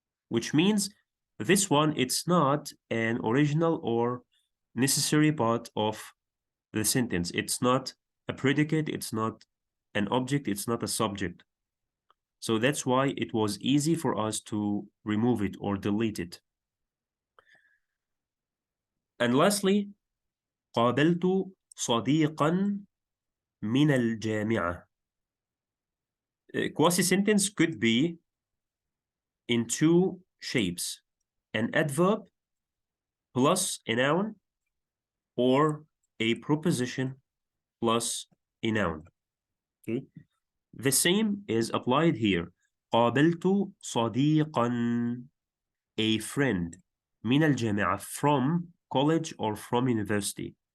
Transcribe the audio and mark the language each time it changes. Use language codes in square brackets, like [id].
[en] Which means this one, it's not an original or necessary part of the sentence. It's not a predicate, it's not an object, it's not a subject. So that's why it was easy for us to remove it or delete it. [ar] And lastly, قابلت صديقا من الجامعة. [en] Quasi-sentence could be in two shapes: an adverb plus a noun, or a preposition plus a noun. Okay, the same is applied here. [ar] قابلت صديقا, [en] a friend, [ar] من الجامعة, [en] from college or from university.